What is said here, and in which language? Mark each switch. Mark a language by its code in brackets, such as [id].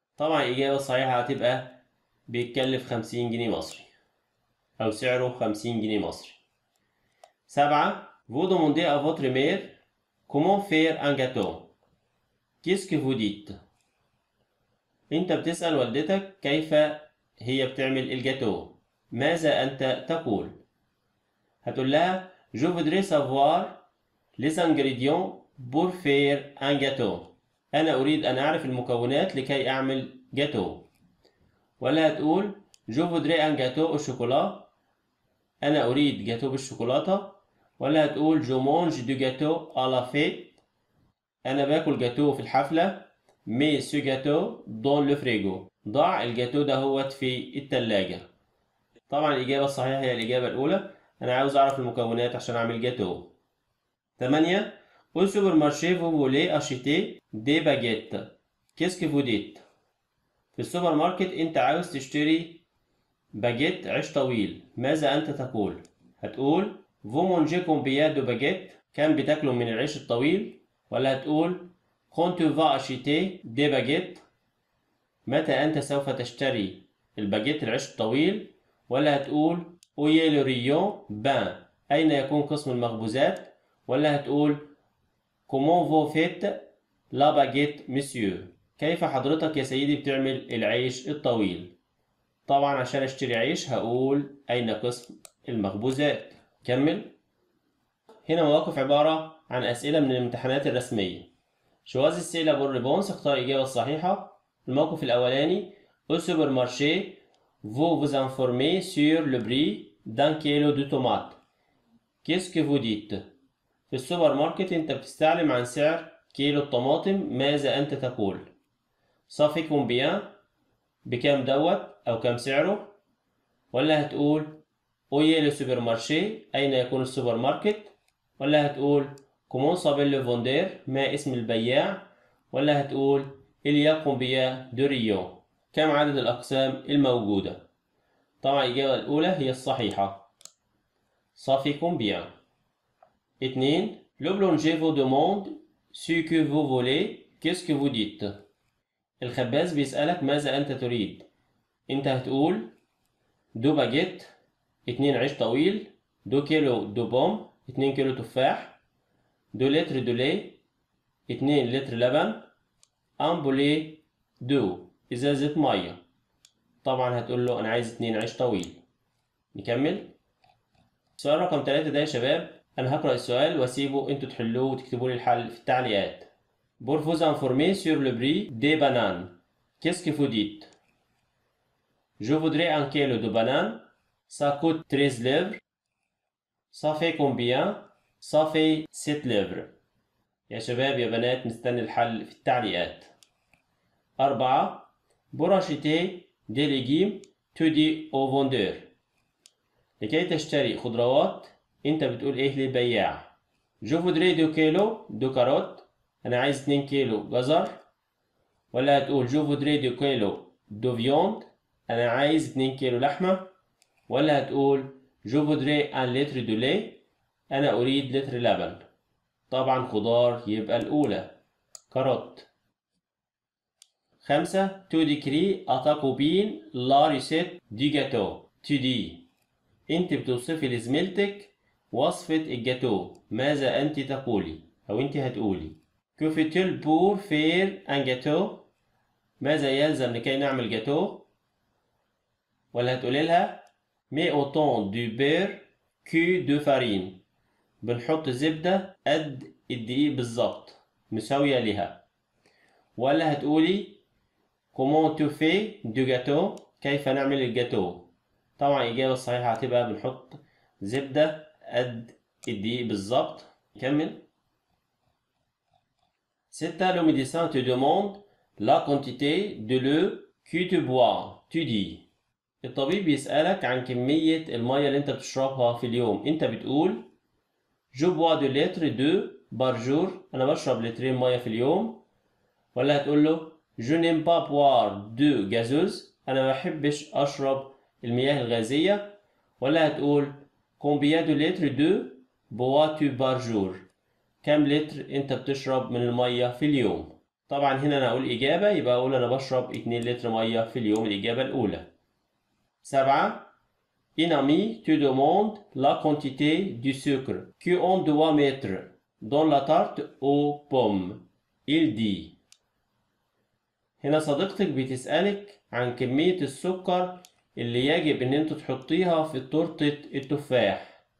[ar] طبعا الإجابة الصحيحة هتبقى بيتكلف 50 جنيه مصري أو سعره 50 جنيه مصري. 7. [fr] Vous demandez à votre mère comment faire un gâteau. Qu'est-ce que vous dites؟ [ar] أنت بتسأل والدتك كيف هي بتعمل الجاتو، ماذا أنت تقول؟ هتقول لها [fr] Je voudrais savoir les ingrédients pour faire un gâteau، [ar] أنا أريد أن أعرف المكونات لكي أعمل جاتو، ولا هتقول [fr] Je voudrais un gâteau au chocolat، [ar] أنا أريد جاتو بالشوكولاتة، ولا هتقول [fr] Je mange du gâteau à la fête، [ar] أنا باكل جاتو في الحفلة، [fr] mais ce gâteau dans le frigo، [ar] ضع الجاتو ده هو في التلاجة. طبعا الإجابة الصحيحة هي الإجابة الأولى، أنا عاوز أعرف المكونات عشان أعمل جاتو. 8. [fr] Au supermarché vous voulez acheter des baguettes. Qu'est-ce que vous dites؟ [ar] في السوبر ماركت أنت عاوز تشتري باجيت عيش طويل، ماذا أنت تقول؟ هتقول [fr] Vous mangez combien de baguettes؟ [ar] كم بتاكلوا من العيش الطويل؟ ولا هتقول [fr] quand tu vas acheter des baguettes؟ [ar] متى أنت سوف تشتري الباجيت العيش الطويل؟ ولا هتقول [fr] où est le rayon bain؟ [ar] أين يكون قسم المخبوزات؟ ولا هتقول [fr] comment vous faites la baguette monsieur؟ [ar] كيف حضرتك يا سيدي بتعمل العيش الطويل؟ طبعا عشان اشتري عيش هقول أين قسم المخبوزات. كمل. هنا مواقف عبارة عن أسئلة من الامتحانات الرسمية. شواذ السئلة بالريبونس، اختار الإجابة الصحيحة. الموقف الأولاني [fr] au supermarché vous vous informez sur le prix d'un kilo de tomates. Qu'est-ce que vous dites؟ [ar] في السوبر ماركت أنت بتستعلم عن سعر كيلو الطماطم، ماذا أنت تقول؟ [fr] ça fait combien؟ [ar] بكام دوت أو كام سعره؟ ولا هتقول [fr] où est le supermarché؟ [ar] أين يكون السوبر ماركت؟ ولا هتقول [fr] comment s'appelle le vendeur؟ [ar] ما اسم البياع؟ ولا هتقول [fr] il y a combien de rayons؟ [ar] كم عدد الأقسام الموجودة؟ طبعا الإجابة الأولى هي الصحيحة. [fr] ça fait combien؟ 2. Le boulanger vous demande ce que vous voulez. Qu'est-ce que vous dites؟ [ar] الخباز بيسألك ماذا أنت تريد؟ أنت هتقول دو باجيت 2 عيش طويل، 2 كيلو دو بوم 2 كيلو تفاح، 2 لتر دو لي 2 لتر لبن، ان بولي دو ازازة مية. طبعا هتقول له انا عايز 2 عيش طويل. نكمل. السؤال رقم 3 ده يا شباب انا هقرأ السؤال واسيبه انتوا تحلوه وتكتبوا لي الحل في التعليقات. [fr] Pour vous informer sur le prix des bananes, qu'est-ce que vous dites؟ Je voudrais un kilo de bananes, ça coûte 13 livres. Ça fait combien؟ Ça fait 7 livres. [ar] يا شباب يا بنات مستني الحل في التعليقات. 4. [fr] Pour acheter des légumes tu dis au vendeur. [ar] لكي تشتري خضروات انت بتقول ايه للبياع؟ [fr] Je voudrais 2 كيلو de carottes. [ar] انا عايز 2 كيلو جزر. ولا هتقول [fr] je voudrais 2 كيلو de viande. [ar] انا عايز 2 كيلو لحمة. ولا هتقول [fr] je voudrais un litre de lait. [ar] انا اريد لتر لبن. طبعا خضار يبقى الأولى كاروت. 5. [fr] Tu décris à ta copine la recette du gâteau. Tu dis [ar] أنت بتوصفي لزميلتك وصفة الجاتو، ماذا أنت تقولي أو أنت هتقولي؟ [fr] Que fait-il pour faire un gâteau؟ [ar] ماذا يلزم لكي نعمل جاتو؟ ولا هتقولي لها [fr] mets autant de beurre que de farine. [ar] بنحط زبدة قد الدقيق بالظبط مساوية لها. ولا هتقولي [fr] comment tu fais du gâteau؟ [ar] كيف نعمل الجاتو؟ طبعا الإجابة الصحيحة هتبقى بنحط زبدة قد الدقيق بالظبط. نكمل. 6. [fr] Le médecin te demande la quantité de l'eau que tu bois. Tu dis [ar] الطبيب بيسألك عن كمية المية اللي انت بتشربها في اليوم. انت بتقول [fr] je bois 2 litres d'eau par jour. [ar] انا بشرب لترين مية في اليوم. ولا هتقول له [fr] je n'aime pas boire de gazeuse. [ar] انا ما بحبش اشرب المياه الغازية. ولا هتقول [fr] combien de litres d'eau bois-tu par jour؟ [ar] كم لتر انت بتشرب من المية في اليوم؟ طبعا هنا انا اقول اجابة يبقى اقول انا بشرب 2 لتر مية في اليوم، الاجابة الاولى. 7. [fr] Un ami te demande la quantité du sucre qu'on doit mettre dans la tarte aux pommes. Il dit [ar] هنا صديقتك بتسألك عن كمية السكر اللي يجب ان انت تحطيها في تورتة التفاح.